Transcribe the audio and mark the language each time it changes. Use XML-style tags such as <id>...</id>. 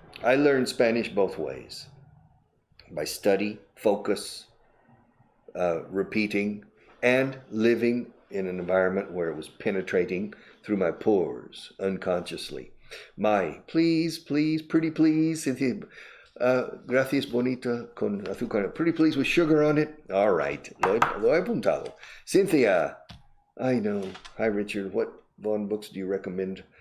<en>I learned Spanish both ways. By study, focus, repeating, and living in an environment where it was penetrating through my pores unconsciously. Please, pretty please, Cynthia.</en> <es>Gracias bonita con azúcar.</es> <en>Pretty please with sugar on it. All right,</en> <es>lo he apuntado.</es> <en>Cynthia, I know. Hi, Richard. What Vaughn books do you recommend?</en>